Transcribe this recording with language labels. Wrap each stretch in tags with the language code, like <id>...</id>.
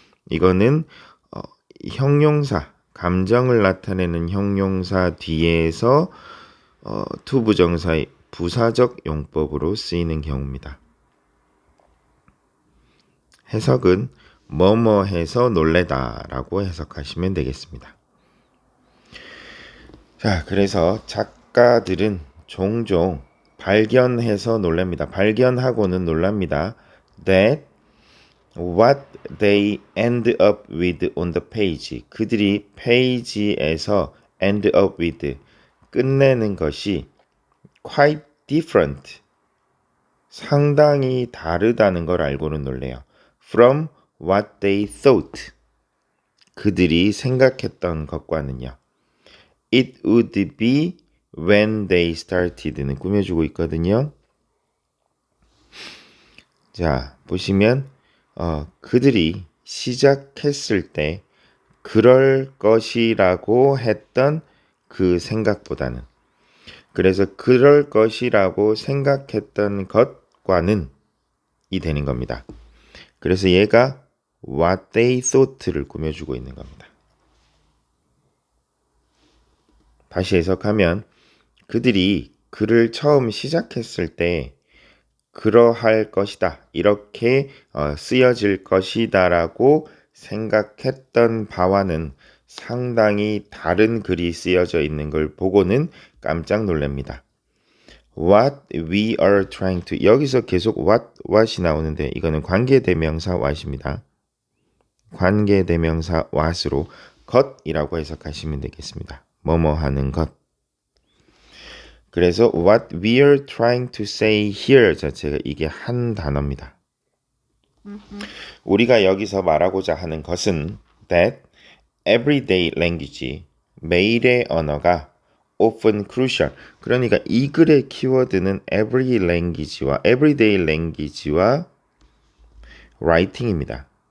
<ko>이거는 형용사, 감정을 나타내는 형용사 뒤에서 to 부정사의 부사적 용법으로 쓰이는 경우입니다. 해석은 뭐뭐 해서 놀래다 라고 해석하시면 되겠습니다. 자, 그래서 작가들은 종종 발견해서 놀랍니다. 발견하고는 놀랍니다.</ko> <en>That what they end up with on the page.</en> <ko>그들이 페이지에서</ko> <en>end up with,</en> <ko>끝내는 것이</ko> <en>quite different.</en> <ko>상당히 다르다는 걸 알고는 놀래요.</ko> <en>From what they thought.</en> <ko>그들이 생각했던 것과는요.</ko> <en>It would be when they started는</en> <ko>꾸며주고 있거든요. 자, 보시면 그들이 시작했을 때 그럴 것이라고 했던 그 생각보다는 그래서 그럴 것이라고 생각했던 것과는 이 되는 겁니다. 그래서 얘가</ko> <en>what they thought</en> <ko>를 꾸며주고 있는 겁니다. 다시 해석하면 그들이 글을 처음 시작했을 때 그러할 것이다. 이렇게 쓰여질 것이다라고 생각했던 바와는 상당히 다른 글이 쓰여져 있는 걸 보고는 깜짝 놀랍니다.</ko> <en>What we are trying to</en> <ko>여기서 계속 what이 나오는데 이거는 관계대명사 what입니다. 관계대명사 what으로 것이라고 해석하시면 되겠습니다. 뭐뭐 하는 것. 그래서</ko> <en>what we are trying to say here</en> <ko>자체가 이게 한 단어입니다. 우리가 여기서 말하고자 하는 것은</ko> <en>that everyday language,</en> <ko>매일의 언어가</ko> <en>often crucial.</en> <ko>그러니까 이 글의 키워드는 every language와 everyday language와 writing입니다.</ko>